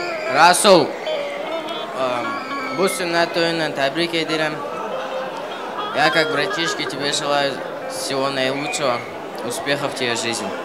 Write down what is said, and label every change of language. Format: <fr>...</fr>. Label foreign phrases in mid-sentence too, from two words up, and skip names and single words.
<tr>Rasul, bu sünnet oyununu tebrik ederim.</tr> <ru>Я как братишке тебе желаю всего наилучшего, успехов в твоей жизни.</ru>